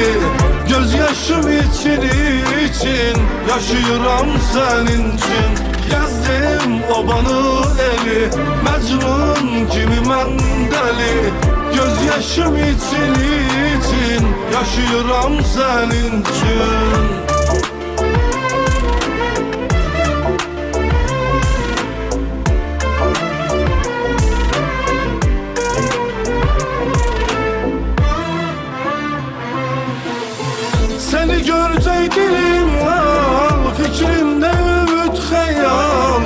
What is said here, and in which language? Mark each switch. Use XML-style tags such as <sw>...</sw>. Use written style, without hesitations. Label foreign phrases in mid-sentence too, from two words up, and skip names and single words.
<az>Göz yaşım için yaşayıram sənin üçün. Gezdim obanı evi, Məcnun kimi mən dəli.</az> <tr>Göz yaşım için yaşıyorum senin için. Seni görecek dilim var, fikrimde ümit hayal.</tr>